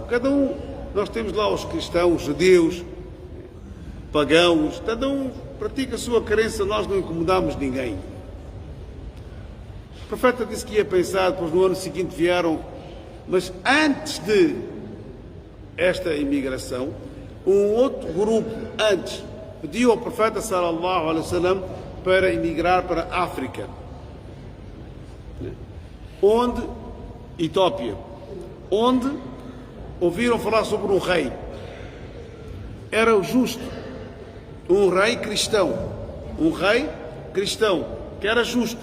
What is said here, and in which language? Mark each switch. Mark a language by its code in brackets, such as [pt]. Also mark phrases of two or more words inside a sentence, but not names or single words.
[pt] Cada um, nós temos lá os cristãos, judeus, pagãos, cada um pratica a sua crença, nós não incomodamos ninguém. O profeta disse que ia pensar, depois no ano seguinte vieram, mas antes de esta imigração, um outro grupo antes pediu ao profeta [ar] صلى الله عليه وسلم [pt] para emigrar para a África. Onde? Etiópia. Onde ouviram falar sobre um rei. Era o justo. Um rei cristão. Um rei cristão, que era justo.